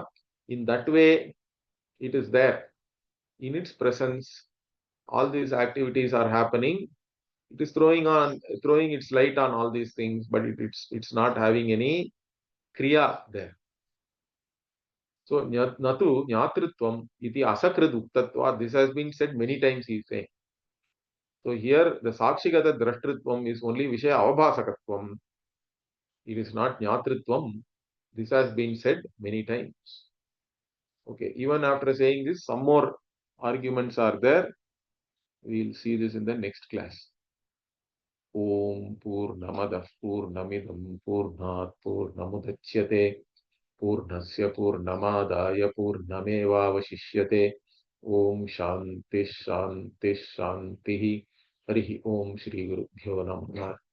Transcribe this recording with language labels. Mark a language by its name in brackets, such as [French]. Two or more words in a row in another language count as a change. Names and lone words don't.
[English] In that way, it is there. In its presence, all these activities are happening. It is throwing its light on all these things, but it's not having any kriya there. [Sanskrit] So न तु ज्ञातृत्वम् इति असकृत् उक्तत्व. [English] This has been said many times, he is saying. So here the [Sanskrit] साक्षिगत द्रष्टृत्वम् [English] is only [Sanskrit] विषय अवभासकत्वम्. [English] It is not jnatritvam. This has been said many times. Okay, even after saying this, some more arguments are there. We'll see this in the next class. [Sanskrit] ॐ पूर्णमदः पूर्णमिदं पूर्णात् पूर्णमुदच्यते पूर्णस्य पूर्णमादाय पूर्णमेवावशिष्यते. ॐ शान्तिः शान्तिः शान्तिः. हरिः ॐ श्री गुरुभ्यो नमः.